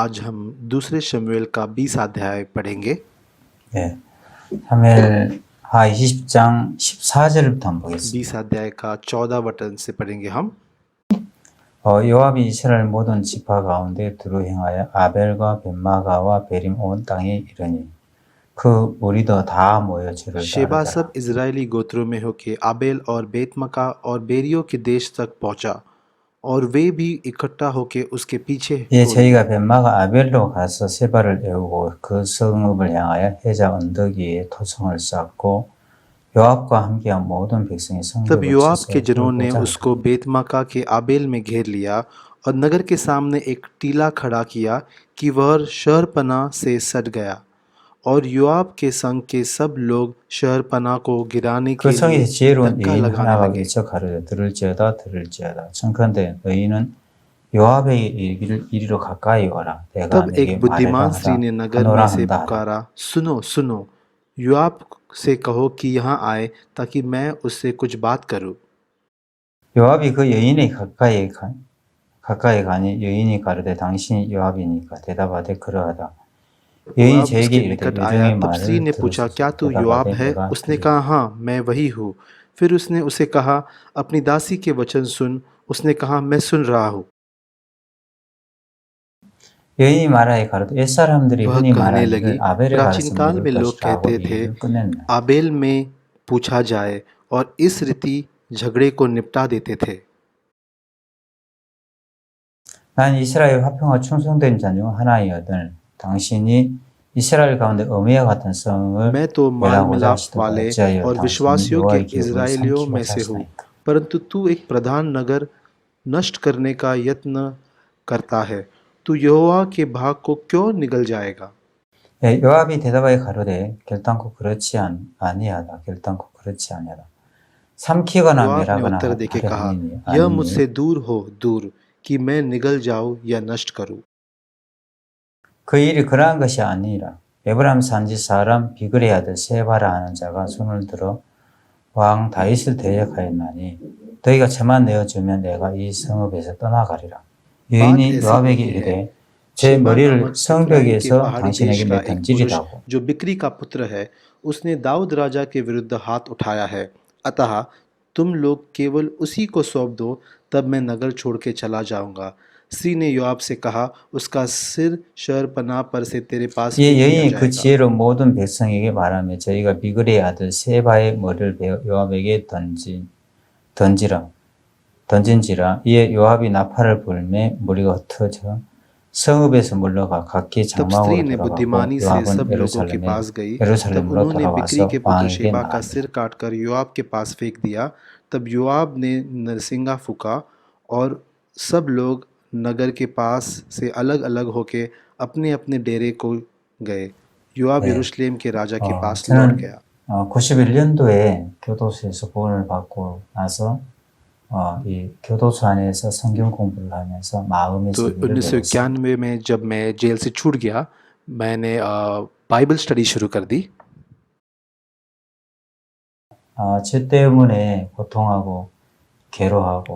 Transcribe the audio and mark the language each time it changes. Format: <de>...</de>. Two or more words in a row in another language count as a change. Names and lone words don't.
<hi>आज हम दूसरे शमूएल का 20 अध्याय पढ़ेंगे।</hi> <ko>네. 사무엘하 20장 14절부터 한번 보겠습니다.</ko> <hi>20 अध्याय का 14 वचन से पढ़ेंगे हम।</hi> <ko>요압이 이스라엘 모든 지파 가운데 두루 행하여 아벨과 벳마가와 베림 온 땅에 이르니 그 무리도 다 모여 저를</ko> <hi>शेबा</hi> <ko>따르더라.</ko> <hi>सब इजरायली गोत्रों में होके आबेल और बेतमका और बेरियों के देश तक पहुंचा और वे भी इकट्ठा होके उसके पीछे</hi> <ko>예,</ko> <hi>हो</hi> <ko>저희가 벳마가 아벨로 가서 세바를 에우고 그 성읍을 향하여 해자 언덕 위에 토성을 쌓고 요압과 함께한 모든 백성이</ko> <hi>तब</hi> <ko>성벽을</ko> <hi>योआब</hi> <ko>쳐서</ko> <hi>के जनों ने</hi> <ko>뚫고자</ko> <hi>उसको बेतमका के आबेल में घेर लिया और नगर के सामने एक टीला खड़ा किया कि वह शहरपनाह से सट गया और योआब के संग के सब लोग शहरपनाह को गिराने</hi> <ko>그</ko> <hi>के</hi> <ko>성에</ko> <hi>लिए</hi> <ko>지혜로운</ko> <hi>धक्का</hi> <ko>여인</ko> <hi>लगाने</hi> <ko>하나가</ko> <hi>लगे।</hi> <ko>계쳐 가르되 들을지어다 청컨대 너희는 요압에게 이리로 가까이 오라 내가</ko> <hi>तब</hi> <ko>내게</ko> <hi>एक बुद्धिमान</hi> <ko>말하라</ko> <hi>स्त्री ने नगर</hi> <ko>하노라</ko> <hi>में से</hi> <ko>한다</ko> <hi>पुकारा, सुनो सुनो, योआब से कहो कि यहाँ आए ताकि मैं उससे कुछ बात करूं।</hi> <ko>요압이 그 여인의 가까이 가니 여인이 가르되 당신이 요압이니까 대답하되 그러하다 여인이</ko> <hi>योआब</hi> <ko>저에게</ko> <hi>उसके</hi> <ko>이르되</ko> <hi>निकट आया</hi> <ko>요정의</ko> <hi>तब स्त्री</hi> <ko>말을</ko> <hi>ने पूछा, क्या तू</hi> <ko>들으소서</ko> <hi>योआब</hi> <ko>대답하되</ko> <hi>है?</hi> <ko>내가</ko> <hi>उसने</hi> <ko>그리라.</ko> <hi>कहा, हाँ मैं वही हूँ। फिर उसने उसे कहा, अपनी दासी के वचन सुन। उसने कहा, मैं सुन रहा हूँ।</hi> <ko>여인이 말하여 가로되 옛 사람들이</ko> <hi>वह</hi> <ko>흔히</ko> <hi>कहने</hi> <ko>말하는</ko> <hi>लगी,</hi> <ko>그 아벨에</ko> <hi>प्राचीन</hi> <ko>가서</ko> <hi>काल</hi> <ko>물을</ko> <hi>में लोग</hi> <ko>것이라 하고</ko> <hi>कहते थे,</hi> <ko>얘기를 끝냈나</ko> <hi>आबेल में पूछा जाए और इस रीति झगड़े को निपटा देते थे।</hi> <ko>난 이스라엘 화평과 충성된 자 중 하나이거늘 당신이 이스라엘 가운데 어미와 같은 성을</ko> <hi>मैं तो माल</hi> <ko>멸하고자</ko> <hi>मिलाप</hi> <ko>하시도다</ko> <hi>वाले</hi> <ko>어찌하여</ko> <hi>और</hi> <ko>당신이</ko> <hi>विश्वासियों के</hi> <ko>여호와의 기업을</ko> <hi>इजरायलियों में</hi> <ko>삼키고자</ko> <hi>से हूँ,</hi> <ko>하시나이까</ko> <hi>परंतु तू एक प्रधान नगर नष्ट करने का यत्न करता है। तू यहोवा के भाग को क्यों निगल जाएगा?</hi> <ko>예, 요압이 대답하여 가로되 결단코 그렇지 아니하다 결단코 그렇지 아니하다 삼키거나</ko> <hi>योआब ने</hi> <ko>멸하거나</ko> <hi>उत्तर देके</hi> <ko>하려</ko> <hi>कहा,</hi> <ko>함이니</ko> <hi>यह</hi> <ko>아니니</ko> <hi>मुझसे दूर हो, दूर कि मैं निगल जाऊं या नष्ट करूं।</hi> <ko>그 일이 그러한 것이 아니라 에브라임 산지 사람 비그레 아들 세바라 하는 자가 손을 들어 왕 다윗을 대적하였나니 너희가 저만 내어주면 내가 이 성읍에서 떠나가리라. 여인이 요압에게 이르되 제 머리를 성벽에서 당신에게 내 던지리라고.</ko> <hi>जो बिक्री का पुत्र है, उसने दाऊद राजा के विरुद्ध हाथ उठाया है। अतः तुम लोग केवल उसी को सौंप दो, तब मैं नगर छोड़ के चला जाऊंगा। स्त्री ने योआब से कहा, उसका सिर शहरपनाह पर से तेरे पास</hi> <ko>이</ko> <hi>फेंक दिया</hi> <ko>여인이 그</ko> <hi>जाएगा।</hi> <ko>지혜로 모든 백성에게 말하며 저희가 비그레의 아들 세바의 머리를 베어 요압에게 던진지라 이에 요압이 나팔을 불매 무리가 흩어져 성읍에서 물러가 각기</ko> <hi>तब स्त्री</hi> <ko>장막으로</ko> <hi>ने</hi> <ko>돌아가고</ko> <hi>बुद्धिमानी से सब</hi> <ko>요압은</ko> <hi>लोगों के पास गई। तब</hi> <ko>예루살렘으로</ko> <hi>उन्होंने बिक्री</hi> <ko>돌아와서</ko> <hi>के पुत्र</hi> <ko>왕에게</ko> <hi>शेबा का</hi> <ko>나아니라.</ko> <hi>सिर काटकर योआब के पास फेंक दिया। तब योआब ने नरसिंगा फूका और सब लोग नगर के पास से अलग अलग होके अपने अपने डेरे को गए। योआब</hi> <ko>네.</ko> <hi>यरूशलेम के राजा के पास लौट</hi> <ko>저는</ko> <hi>गया।</hi> <ko>91년도에 교도소에서 구원을 받고 나서 이 교도소 안에서 성경 공부를 하면서 마음의</ko> <hi>तो</hi> <ko>세계를 배웠습니다.</ko> <hi>1991 में जब मैं जेल से छूट गया मैंने</hi> <en>Bible study</en> <hi>शुरू कर दी</hi> <ko>죄 때문에 고통하고 괴로워하고</ko>